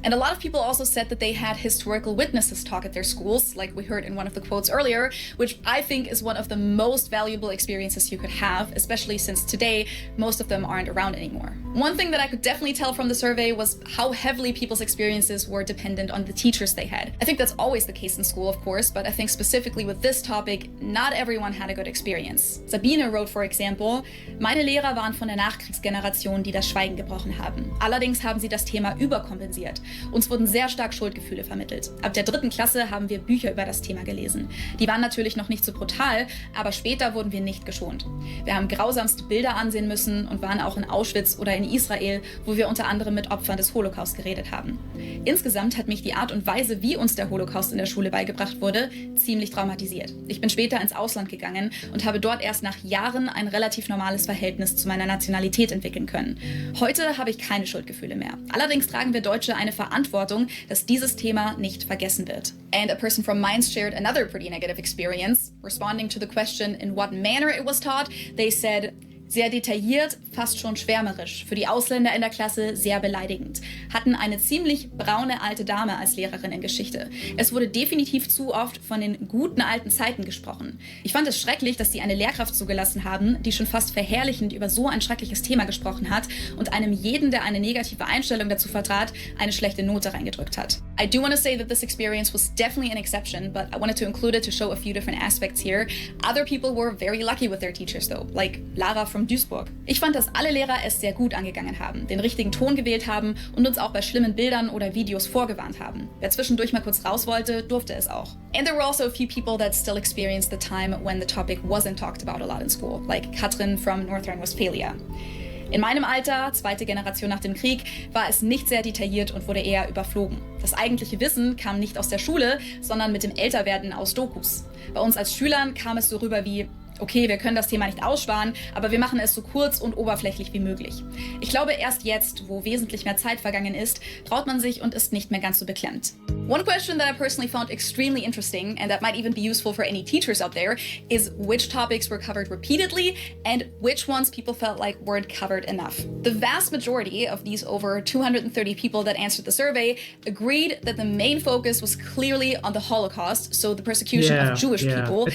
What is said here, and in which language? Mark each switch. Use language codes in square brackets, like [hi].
[en] And a lot of people also said that they had historical witnesses talk at their schools, like we heard in one of the quotes earlier, which I think is one of the most valuable experiences you could have, especially since today most of them aren't around anymore. One thing that I could definitely tell from the survey was how heavily people's experiences were dependent on the teachers they had. I think that's always the case in school, of course, but I think specifically with this topic, not everyone had a good experience. Sabine wrote, for example, [de] meine Lehrer waren von der Nachkriegsgeneration, die das Schweigen gebrochen haben. Allerdings haben sie das Thema überkompensiert. Uns wurden sehr stark Schuldgefühle vermittelt. Ab der 3. Klasse haben wir Bücher über das Thema gelesen. Die waren natürlich noch nicht so brutal, aber später wurden wir nicht geschont. Wir haben grausamste Bilder ansehen müssen und waren auch in Auschwitz oder in Israel, wo wir unter anderem mit Opfern des Holocaust geredet haben. Insgesamt hat mich die Art und Weise, wie uns der Holocaust in der Schule beigebracht wurde, ziemlich traumatisiert. Ich bin später ins Ausland gegangen und habe dort erst nach Jahren ein relativ normales Verhältnis zu meiner Nationalität entwickeln können. Heute habe ich keine Schuldgefühle mehr. Allerdings tragen wir Deutsche eine Verantwortung, dass dieses Thema nicht vergessen wird. [en] And a person from Mainz shared another pretty negative experience. Responding to the question in what manner it was taught, they said, [de] sehr detailliert, fast schon schwärmerisch, für die Ausländer in der Klasse sehr beleidigend. Hatten eine ziemlich braune alte Dame als Lehrerin in Geschichte. Es wurde definitiv zu oft von den guten alten Zeiten gesprochen. Ich fand es schrecklich, dass sie eine Lehrkraft zugelassen haben, die schon fast verherrlichend über so ein schreckliches Thema gesprochen hat und einem jeden, der eine negative Einstellung dazu vertrat, eine schlechte Note reingedrückt hat. [en] I do want to say that this experience was definitely an exception, but I wanted to include it to show a few different aspects here. Other people were very lucky with their teachers though, like Lara from Duisburg. [de] Ich fand, dass alle Lehrer es sehr gut angegangen haben, den richtigen Ton gewählt haben und uns auch bei schlimmen Bildern oder Videos vorgewarnt haben. Wer zwischendurch mal kurz raus wollte, durfte es auch. [en] And there were also a few people that still experienced the time when the topic wasn't talked about a lot in school, like Katrin from North Rhine-Westphalia. [de] In meinem Alter, 2. Generation nach dem Krieg, war es nicht sehr detailliert und wurde eher überflogen. Das eigentliche Wissen kam nicht aus der Schule, sondern mit dem Älterwerden aus Dokus. Bei uns als Schülern kam es so rüber wie: Okay, wir können das Thema nicht aussparen, aber wir machen es so kurz und oberflächlich wie möglich. Ich glaube, erst jetzt, wo wesentlich mehr Zeit vergangen ist, traut man sich und ist nicht mehr ganz so beklemmt. [en] One question that I personally found extremely interesting, and that might even be useful for any teachers out there, is which topics were covered repeatedly and which ones people felt like weren't covered enough. The vast majority of these over 230 people that answered the survey agreed that the main focus was clearly on the Holocaust, so the persecution of Jewish people.